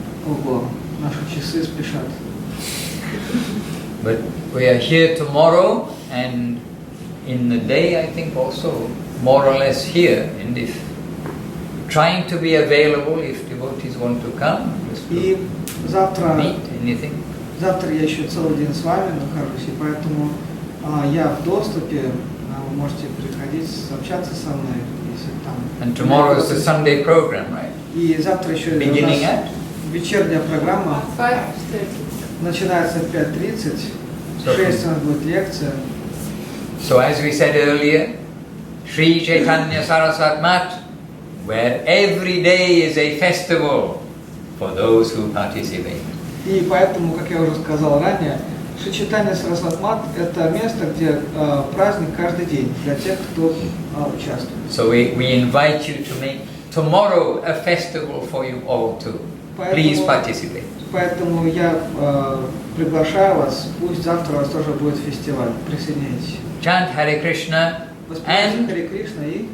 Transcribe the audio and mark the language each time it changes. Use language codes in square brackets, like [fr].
[ru] Ого, наши часы спешат. [en] But we are here tomorrow, and in the day I think also more or less here, and if trying to be available if devotees want to come, just to meet anything. [ru] Завтра я еще целый день с вами нахожусь, и поэтому я в доступе, вы можете приходить, общаться со мной, если там. [en] And tomorrow is the Sunday program, right? [ru] И завтра еще [en] beginning at [ru] вечерняя программа. [en] 5:30. [ru] Начинается в 5:30. В 6 у нас будет лекция. [en] So as we said earlier, Sri Chaitanya Saraswat Mat, where every day is a festival for those who participate. [ru] И поэтому, как я уже сказал ранее, Шри Чайтанья Сарасват Мат – это место, где праздник каждый день для тех, кто участвует. [en] So we invite you to make tomorrow a festival for you all too. Please participate. [ru] Поэтому я приглашаю вас, пусть завтра у вас тоже будет фестиваль. Присоединяйтесь. [en] Chant Hare Krishna, [ru] Воспевайте Харе Кришна и